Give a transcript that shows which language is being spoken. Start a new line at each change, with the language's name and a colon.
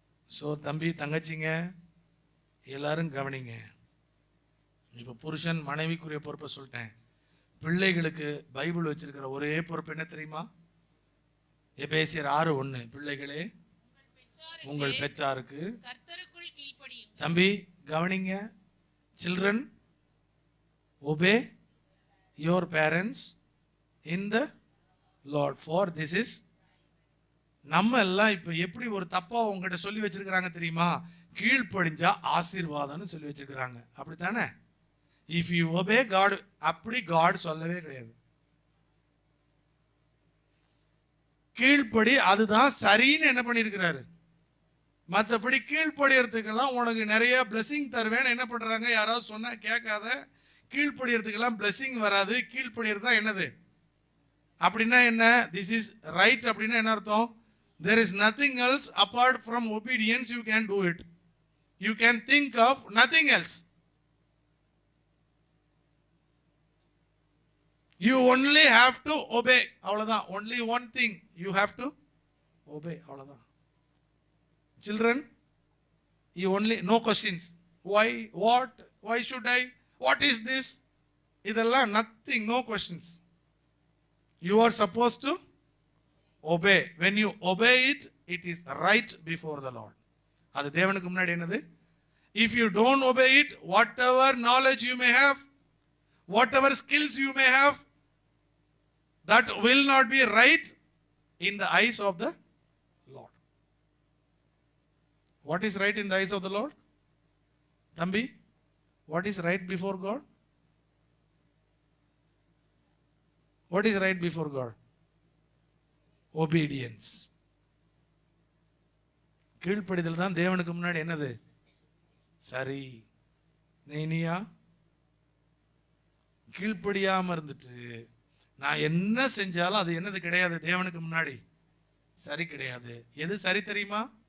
Tamil: So தம்பி தங்கச்சிங்க எல்லாரும் கவனிங்க. இப்ப புருஷன் மனைவிக்குரிய பொறுப்பை சொல்லிட்டேன். பிள்ளைகளுக்கு பைபிள் வச்சிருக்கிற ஒரே பொறுப்பு என்ன தெரியுமா, எபேசியர் 6:1, பிள்ளைகளே உங்கள் பெற்றாருக்கு கர்த்தருக்குள் கீழ்ப்படியுங்கள். தம்பி கவனிங்க,
English: Children obey your parents in the Lord, for this is.
Tamil: நம்ம எல்லாம் இப்ப எப்படி ஒரு தப்பா உங்ககிட்ட சொல்லி வச்சிருக்கிறாங்க தெரியுமா? கீழ்ப்படிஞ்சா ஆசீர்வாதம்னு சொல்லி வச்சிருக்கிறாங்க, அப்படித்தானே?
English: if you obey God,
Tamil: அப்படி God சொல்லவே கிடையாது. கீழ்ப்படி, அதுதான் சரின்னு என்ன பண்ணியிருக்கிறாரு. மற்றபடி கீழ்ப்படியறதுக்கெல்லாம் உனக்கு நிறைய பிளெஸிங் தருவேன்னு என்ன பண்றாங்க, யாராவது சொன்னா கேட்காத. கீழ்ப்படியறதுக்கெல்லாம் பிளெஸிங் வராது. கீழ்ப்படியறது தான் என்னது அப்படின்னா என்ன?
English: this is right
Tamil: அப்படின்னா என்ன அர்த்தம்?
English: there is nothing else apart from obedience you can do it. You can think of nothing else. You only have to obey.
Tamil: அவ்வளவுதான்.
English: only one thing you have to obey. அவ்வளவுதான். Children, you only, no questions. Why, what, why should I, what is this?
Tamil: இதெல்லாம்
English: nothing, no questions. You are supposed to obey. When you obey it, it is right before the Lord.
Tamil: அது தேவனுக்கு முன்னாடி என்னது?
English: If you don't obey it, whatever knowledge you may have, whatever skills you may have, that will not be right in the eyes of the Lord. What is right in the eyes of the Lord? Thambi, what is right before God? What is right before God? Obedience.
Tamil: கீழ்ப்படிதல் தான் தேவனுக்கு முன்னாடி என்னது? சரி. நீயா கீழ்ப்படியாம இருந்துட்டு நான் என்ன செஞ்சாலும் அது என்னது கிடையாது, தேவனுக்கு முன்னாடி சரி கிடையாது. எது சரி தெரியுமா?